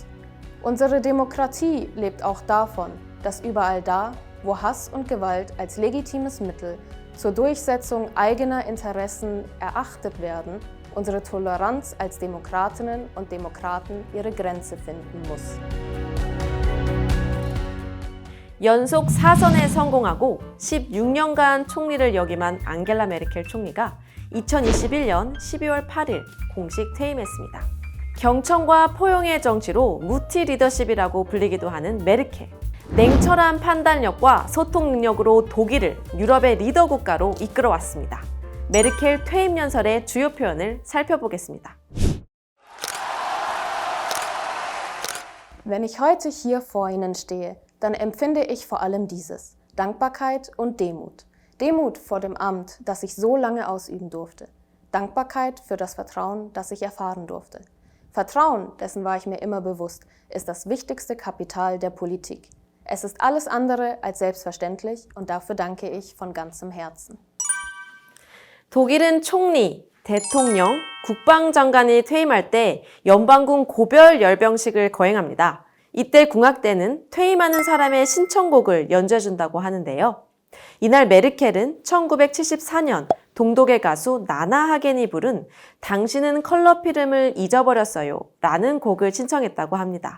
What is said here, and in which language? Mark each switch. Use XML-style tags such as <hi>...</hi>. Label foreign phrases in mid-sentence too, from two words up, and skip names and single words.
<de>Unsere Demokratie lebt auch davon, dass überall da, wo Hass und Gewalt als legitimes Mittel zur Durchsetzung eigener Interessen erachtet werden, unsere Toleranz als Demokratinnen und Demokraten ihre Grenze finden muss.</de> <ko>연속 4선에 성공하고 16년간 총리를 역임한 앙겔라 메르켈 총리가 2021년 12월 8일 공식 퇴임했습니다. 경청과 포용의 정치로 무티 리더십이라고 불리기도 하는 메르켈. 냉철한 판단력과 소통 능력으로 독일을 유럽의 리더 국가로 이끌어왔습니다. 메르켈 퇴임 연설의 주요 표현을 살펴보겠습니다.</ko> <de>Wenn ich heute hier vor Ihnen stehe, dann empfinde ich vor allem dieses: Dankbarkeit und Demut. Demut vor dem Amt, das ich so lange ausüben durfte. Dankbarkeit für das Vertrauen, das ich erfahren durfte. Vertrauen, dessen war ich mir immer bewusst, ist das wichtigste Kapital der Politik. Es ist alles andere als selbstverständlich und dafür danke ich von ganzem Herzen.</de> <ko>독일은 총리, 대통령, 국방장관이 퇴임할 때 연방군 고별 열병식을 거행합니다. 이때 궁악대는 퇴임하는 사람의 신청곡을 연주해준다고 하는데요. 이날 메르켈은 1974년 동독의 가수 나나 하겐이 부른 당신은 컬러 필름을 잊어버렸어요 라는 곡을 신청했다고 합니다.</ko>